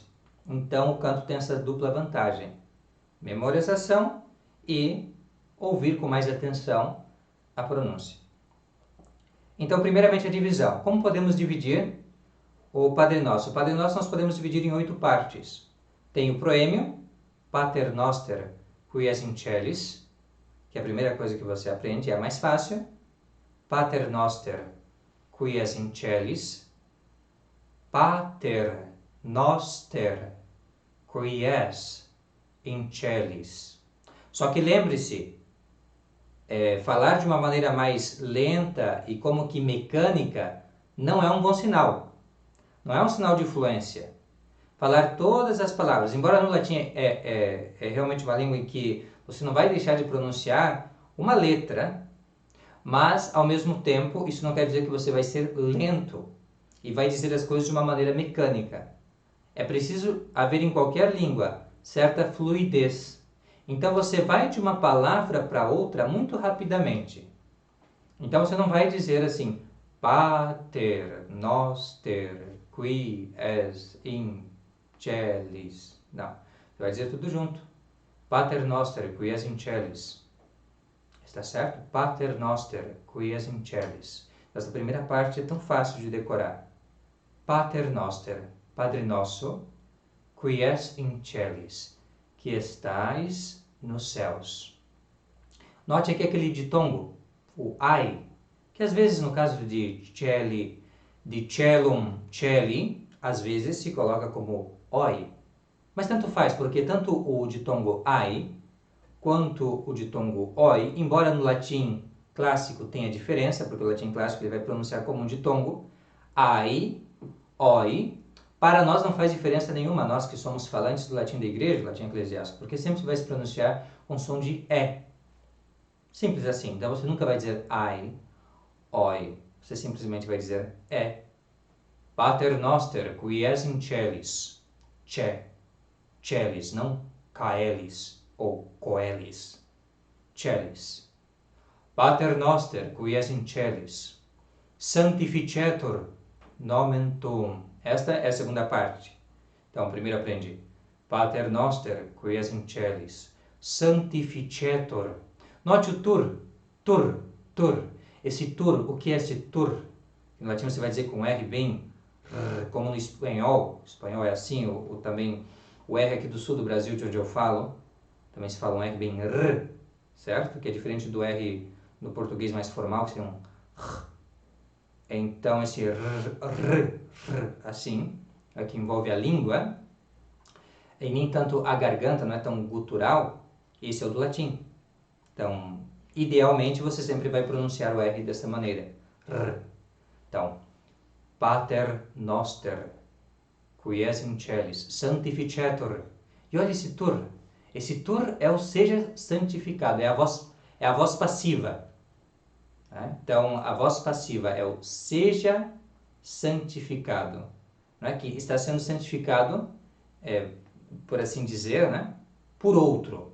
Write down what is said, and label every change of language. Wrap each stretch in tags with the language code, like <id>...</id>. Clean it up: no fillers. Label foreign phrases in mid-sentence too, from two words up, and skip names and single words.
<pt>Então, o canto tem essa dupla vantagem: memorização e ouvir com mais atenção a pronúncia. Então, primeiramente, a divisão. Como podemos dividir o Padre Nosso? O Padre Nosso nós podemos dividir em 8 partes. Tem o proêmio,</pt> <la>Pater Noster, qui es in celis,</la> <pt>que é a primeira coisa que você aprende, é a mais fácil.</pt> <la>Pater Noster, qui es in celis. Pater Noster, qui es in celis.</la> <pt>Só que lembre-se, falar de uma maneira mais lenta e como que mecânica não é um bom sinal. Não é um sinal de fluência. Falar todas as palavras, embora no latim é realmente uma língua em que você não vai deixar de pronunciar uma letra, mas ao mesmo tempo isso não quer dizer que você vai ser lento e vai dizer as coisas de uma maneira mecânica. É preciso haver em qualquer língua certa fluidez. Então você vai de uma palavra para outra muito rapidamente. Então você não vai dizer assim,</pt> <la>Pater Noster, qui es in celis.</la> <pt>Não, você vai dizer tudo junto.</pt> <la>Pater Noster, qui es in celis.</la> <pt>Está certo?</pt> <la>Pater Noster, qui es in celis.</la> <pt>Essa primeira parte é tão fácil de decorar.</pt> <la>Pater Noster,</la> <pt>Padre Nosso,</pt> <la>qui es in celis,</la> <pt>que estais nos céus. Note aqui aquele ditongo, o ai, que às vezes no caso de celi, de celum, celi, às vezes se coloca como oi. Mas tanto faz, porque tanto o ditongo ai quanto o ditongo oi, embora no latim clássico tenha diferença, porque o latim clássico ele vai pronunciar como um ditongo, ai, oi, para nós não faz diferença nenhuma, nós que somos falantes do latim da igreja, do latim eclesiástico, porque sempre vai se pronunciar com som de E. Simples assim. Então você nunca vai dizer ai, oi. Você simplesmente vai dizer E.</pt> <la>Pater Noster, qui es in celis. Ce. Celis, não caelis ou coelis. Celis. Pater Noster, qui es in celis. Sanctificetur nomen tuum.</la> <pt>Esta é a segunda parte. Então, primeiro aprende</pt> <la>Pater Noster, qui es in celis, sanctificetur.</la> <pt>Note o tur. Esse tur, o que é esse tur? No latim você vai dizer com R bem, como no espanhol. O espanhol é assim, também o R aqui do sul do Brasil, de onde eu falo, também se fala um R bem r, certo? Que é diferente do R no português mais formal, que seria um r. Então, esse r, assim, que envolve a língua, e nem tanto a garganta, não é tão gutural, esse é o do latim. Então, idealmente, você sempre vai pronunciar o R dessa maneira. R. Então,</pt> <la>Pater Noster, qui es in celis, sanctificetur.</la> <pt>E olha esse tur. Esse tur é o seja santificado, é a voz passiva. Então, a voz passiva é o seja santificado, que está sendo santificado, por assim dizer, por outro.</pt>